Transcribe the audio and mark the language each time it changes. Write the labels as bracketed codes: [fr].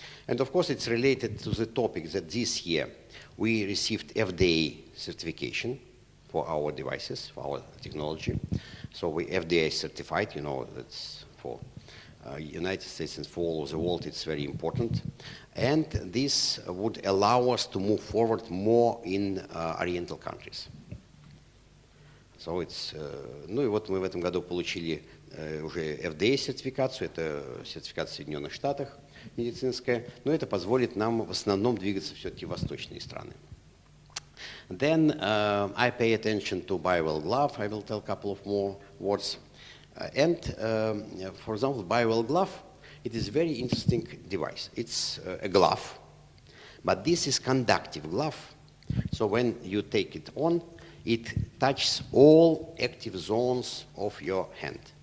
[en] And of course it's related to the topic that this year we received FDA certification for our devices, for our technology. So we FDA certified, you know, that's for United States and for all of the world, it's very important. And this would allow us to move forward more in Oriental countries. So it's, [ru] ну и вот мы в этом году получили уже FDA-сертификацию, это сертификат в Соединенных Штатах медицинская, но это позволит нам в основном двигаться все-таки в восточные страны. [en] Then I pay attention to Bowell glove. I will tell a couple of more words. For example, Bowell glove, it is a very interesting device. It's a glove, but this is conductive glove. So when you take it on, it touches all active zones of your hand.